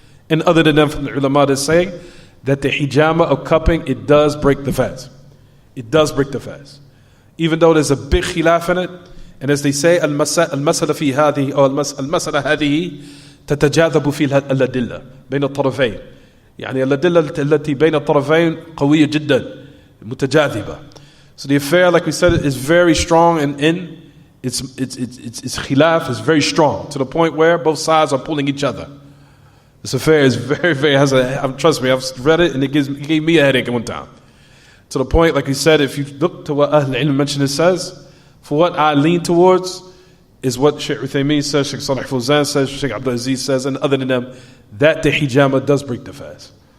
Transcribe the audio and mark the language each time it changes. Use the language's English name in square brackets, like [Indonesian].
[English] And other than them from the ulama that say that the hijama of cupping, it does break the fast. It does break the fast. Even though there's a big khilaf in it, and as they say, المسألة في هذه أو المسألة هذه تتجاذب فيها الأدلة بين الطرفين. [Arabic] يعني الأدلة التي بين الطرفين قوية جدا متجاذبة. [English] So the affair, like we said, is very strong, and its khilaf is very strong to the point where both sides are pulling each other. This affair is very, very, trust me, I've read it and it gave me a headache at one time. To the point, like we said, if you look to what Ahl Ilm mentioned, it says, for what I lean towards is what Sheikh Uthaymeen says, Sheikh Salih Fawzan says, Sheikh Abdul Aziz says, and other than them, that the hijama does break the fast.